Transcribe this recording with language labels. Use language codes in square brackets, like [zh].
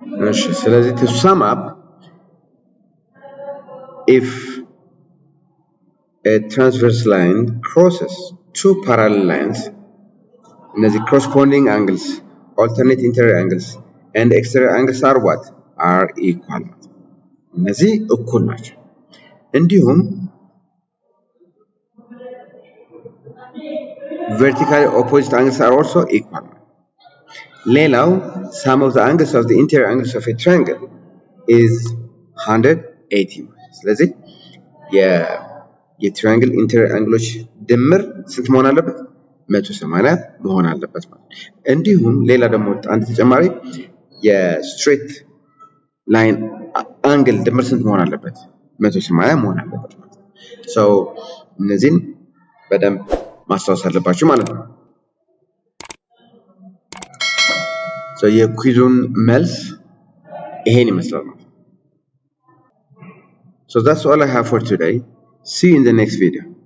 [am] እሺ ስለዚህ [en] to sum up, if a transverse line crosses two parallel lines, እነዚህ corresponding angles, alternate interior angles and exterior angles are what? Are equal. [am] እነዚህ እኩል ናቸው። እንዲሁም [en] vertically opposite angles are also equal. ሌላው sum of the angles of the interior angles of a triangle is 180. [am] ስለዚህ የትራያንግል ኢንቴሪየር አንግሎች ድምር ስንት መሆን አለበት? 180 መሆን አለበት ማለት። እንዲሁም ሌላ ደግሞ አንድ ተጨማሪ የስትሬት ላይን አንግል ድምር ስንት መሆን አለበት? 180 መሆን አለበት ማለት ነው። እነዚህን በደንብ ማስታወስ አለባችሁ ማለት ነው። የኩዊዙን መልስ ይሄን ይመስላል ማለት ነው። [en] So that's all I have for today. See you in the next video.